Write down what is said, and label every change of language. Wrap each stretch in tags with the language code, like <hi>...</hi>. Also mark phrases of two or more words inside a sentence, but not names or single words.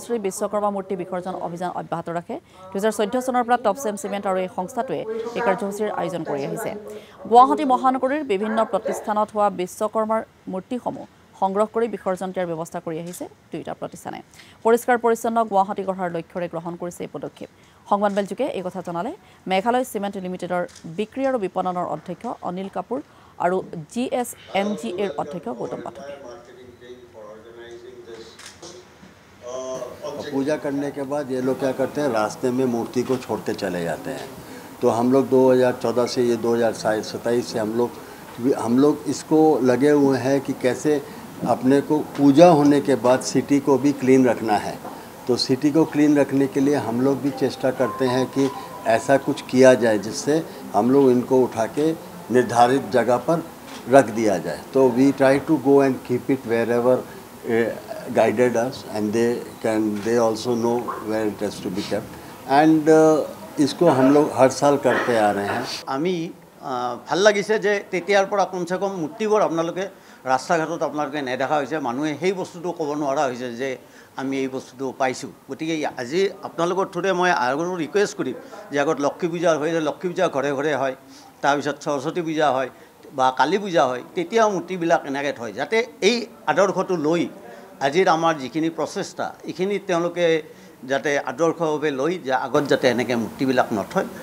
<as>শ্ৰী বিশ্বকৰ্মা মূৰ্তি বিসৰ্জন অভিযান অব্যাহত ৰাখে 2014 চনৰ পৰা টপচেম সিমেন্ট আৰু এই সংস্থাটোৱে এই কাৰ্যসূচীৰ আয়োজন কৰি আহিছে গুৱাহাটী মহানগৰীৰ বিভিন্ন প্ৰতিষ্ঠানত হোৱা বিশ্বকৰ্মাৰ মূৰ্তিসমূহ সংগ্ৰহ কৰি বিসৰ্জন দিয়াৰ ব্যৱস্থা কৰি আহিছে দুইটা প্ৰতিষ্ঠানে পৰিষ্কাৰ পৰিচ্ছন্ন গুৱাহাটী গঢ়াৰ লক্ষ্যৰে গ্ৰহণ কৰিছে এই পদক্ষেপ সংবাদমেলযোগে এই কথা জনালে মেঘালয় সিমেন্ট লিমিটেডৰ বিক্ৰী আৰু বিপণনৰ অধ্যক্ষ অনিল কাপুৰ আৰু GSMGAৰ অধ্যক্ষ গৌতম পাঠকে</as> <hi>पूजा करने के बाद ये लोग क्या करते हैं रास्ते में मूर्ति को छोड़ते चले जाते हैं तो हम लोग 2014 से ये 2027 से हम लोग इसको लगे हुए हैं कि कैसे अपने को पूजा होने के बाद सिटी को भी क्लीन रखना है तो सिटी को क्लीन रखने के लिए हम लोग भी चेष्टा करते हैं कि ऐसा कुछ किया जाए जिससे हम लोग इनको उठा के निर्धारित जगह पर रख दिया जाए तो</hi> <en>we try to go and keep it wherever guided us and they also know where it has to be kept and</en> <hi>इसको हम लोग हर साल करते आ रहे हैं</hi> <as>আমি ভাল লাগিছে যে তেতিয়াৰ পৰা কমসে কম মূৰ্তিবোৰ আপোনালোকে ৰাস্তা ঘাটত আপোনালোকে নেদেখা হৈছে মানুহে সেই বস্তুটো ক'ব নোৱাৰা হৈছে যে আমি এই বস্তুটো পাইছোঁ গতিকে আজি আপোনালোকৰ থ্ৰুৰে মই আৰু ৰিকুৱেষ্ট কৰিম যে আগত লক্ষ্মী পূজা হয় লক্ষ্মী পূজা ঘৰে ঘৰে হয় তাৰপিছত সৰস্বতী পূজা হয় বা কালী পূজা হয় তেতিয়াও মূৰ্তিবিলাক এনেকৈ থয় যাতে এই আদৰ্শটো লৈ আজিৰ আমাৰ যিখিনি প্ৰচেষ্টা এইখিনি তেওঁলোকে যাতে আদৰ্শভাৱে লৈ যে আগত যাতে এনেকৈ মূৰ্তিবিলাক নথয়</as>